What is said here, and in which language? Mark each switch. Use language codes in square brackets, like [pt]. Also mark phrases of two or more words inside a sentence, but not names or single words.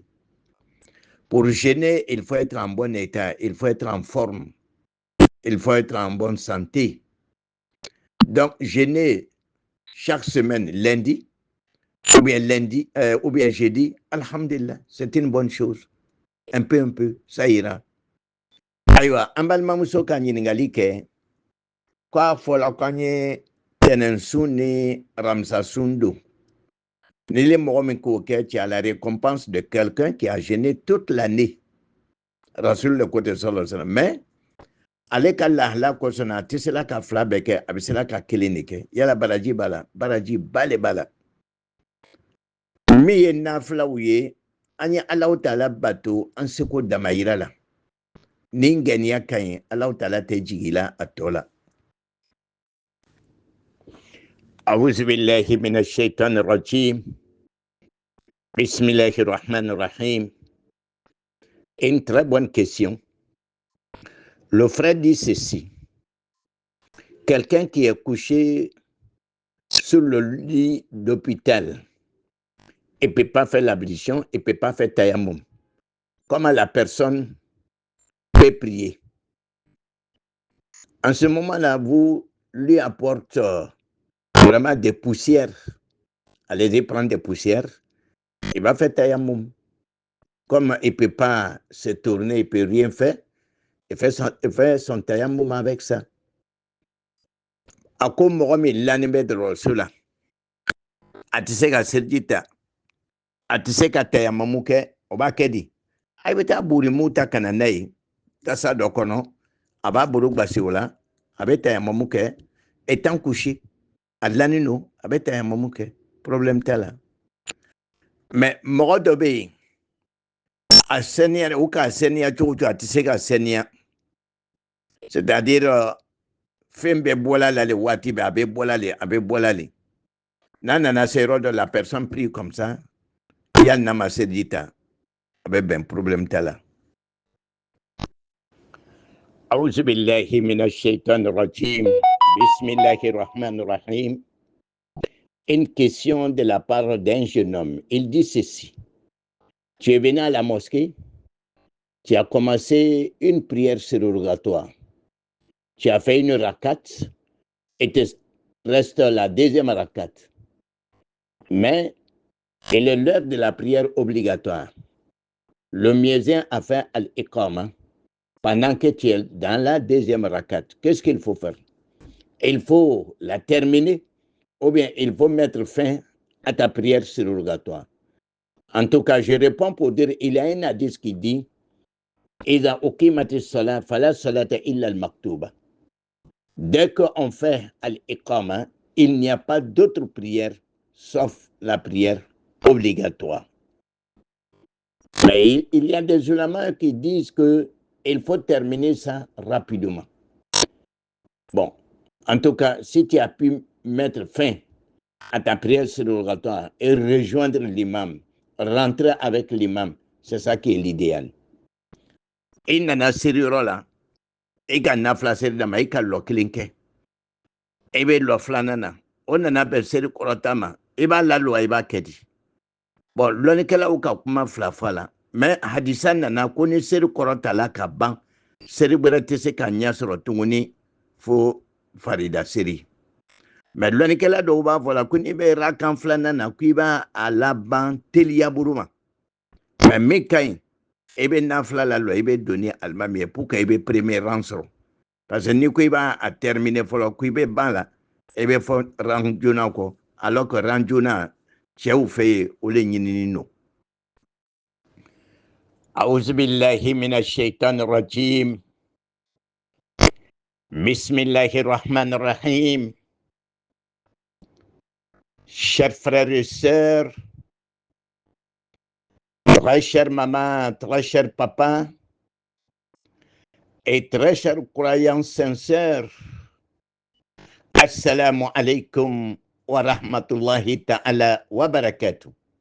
[fr] Pour jeûner, il faut être en bon état, il faut être en forme, il faut être en bonne santé. Donc, jeûner chaque semaine, lundi, ou bien jeudi, alhamdulillah, c'est une bonne chose. Un peu, ça ira. [bm] Aywa, ambalma muso ka ɲininkali kɛ k'a fɔla k'an ye tɛnɛnsun ni ramsasun don. Ni le mɔgɔ min k'o kɛ [fr] tu as la récompense de quelqu'un qui a jeûné toute l'année. [ar] Rasul [fr] le côté [ar] صلى الله عليه وسلم. [bm] Mais ale ka lahala kosɔn a tɛ se la ka fila bɛɛ kɛ a bɛ se la ka kelen de kɛ yala baraji b'a la baraji ba le b'a la. Min ye nafilaw ye an ye Alahu Taala bato an seko damayira la. Ni ŋaniya ka ɲi Alahu Taala tɛ jigi la a tɔ la. [ar] أعوذ بالله من الشيطان الرجيم بسم الله الرحمن الرحيم. [fr] Une très bonne question. Le frère dit ceci. Quelqu'un qui est couché sur le lit d'hôpital il ne peut pas faire l'ablution, il ne peut pas faire tayammum. Comment la personne peut prier? En ce moment-là, vous lui apportez vraiment des poussières. Allez-y prendre des poussières. Il va faire tayammum. Comme il ne peut pas se tourner, il ne peut rien faire, il fait son tayammum avec ça. [bm] A ko mɔgɔ min lannen bɛ dɔgɔtɔrɔso la a tɛ se ka seliji ta a tɛ se ka tayamamu kɛ o b'a kɛ di a bɛ taa burimu ta ka na n'a ye tasa dɔ kɔnɔ a b'a bolo gbasi o la a bɛ tayamamu kɛ [fr] étant couché [bm] a dilannen don a bɛ tayamamu kɛ problème t'a la mais mɔgɔ dɔ bɛ yen a saniya u k'a saniya cogo cogo a tɛ se ka saniya c'est-à-dire fɛn bɛɛ bɔla la le waati bɛɛ a bɛ bɔla le a bɛ bɔla le n'a nana se yɔrɔ dɔ la [fr] personne prie comme ça [bm] yali n'a ma seliji ta a bɛ bɛn problème t'a la. [ar] أعوذ بالله من الشيطان الرجيم بسم الله الرحمن الرحيم. [fr] Une question de la part d'un jeune homme. Il dit ceci. Tu es venu à la mosquée, tu as commencé une prière surrogatoire. Tu as fait une rakat et te reste la deuxième rakat. Mais il est l'heure de la prière obligatoire. Le muezzin a fait al-iqama pendant que tu es dans la deuxième rakat. Qu'est-ce qu'il faut faire? Il faut la terminer ou bien il faut mettre fin à ta prière surrogatoire. En tout cas, je réponds pour dire, il y a un hadith qui dit [ar] إذا أقيمت الصلاة فلا صلاة إلا المكتوبة. [fr] Dès qu'on fait al-iqama, il n'y a pas d'autre prière sauf la prière obligatoire. Mais il y a des ulémas qui disent qu'il faut terminer ça rapidement. Bon, en tout cas, si tu as pu mettre fin à ta prière surrogatoire et rejoindre l'imam, rentrer avec l'imam, c'est ça qui est l'idéal. [bm] Il nana siriyɔrɔ la i ka nafila seri dama i ka lɔ kelen kɛ i bɛ lɔ filanan na o nana bɛn seri kɔrɔta ma i b'a lalowa i b'a kɛ di bon lɔnnikɛlaw ka kuma fila fɔ a la mais hadisa nana ko ni seri kɔrɔtala ka ban seri wɛrɛ tɛ se ka ɲɛ sɔrɔ tuguni fo farida seri mais lɔnnikɛla dɔw b'a fɔ la ko n'i bɛ rakan filanan na ko i b'a laban teliya buru ma mais min ka ɲi i bɛ nafila lalɔ i bɛ don ni alimami ye [fr] pour que [bm] i bɛ [fr] premier rang [bm] sɔrɔ [fr] parce que [bm] n'i ko i b'a terminer fɔlɔ ko i bɛ ban la i bɛ fɔ rang joona kɔ [fr] alors que [bm] rang joona cɛw fɛ yen o le ɲinini don. [ar] أعوذ بالله من الشيطان الرجيم بسم الله الرحمن الرحيم. [fr] Chers frères et sœurs, très chère maman, très cher papa, et très chers croyants sincères, [ar] السلام عليكم ورحمة الله تعالى وبركاته.